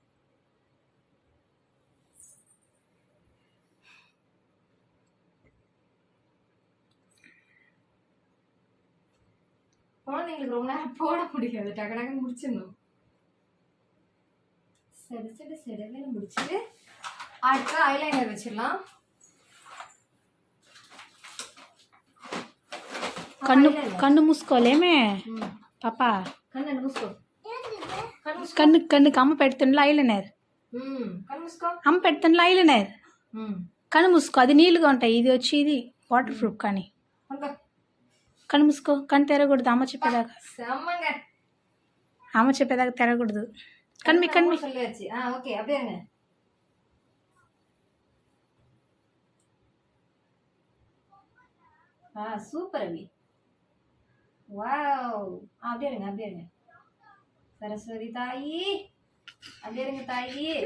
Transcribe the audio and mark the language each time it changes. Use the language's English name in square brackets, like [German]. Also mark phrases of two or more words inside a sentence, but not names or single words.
[Tamil] குழந்தைங்களுக்கு ரொம்ப நேரம் போட முடியாது, டக்கு டக்குன்னு முடிச்சிடணும். சரி முடிச்சுட்டு அடுத்து ஐலைனர் வச்சிடலாம். [Telugu] కన్ను మూసుకోలేమే పాప కన్నుకి అమ్మ పెడుతుండ్లా ఐలైనర్ అమ్మ పెడుతుండ్లా ఐలైనర్ కన్ను మూసుకో అది నీళ్ళుగా ఉంటాయి ఇది వచ్చి ఇది [English] water proof [Telugu] కానీ కన్ను మూసుకో కన్ను తెరగకూడదు అమ్మ చెప్పేదాకా తెరగకూడదు కన్ను [Tamil] ఓకే அப்படியே சூப்பர் அபி வாவ் அப்படியே இருங்க சரஸ்வதி தாயி அப்படியே இருங்க தாயி.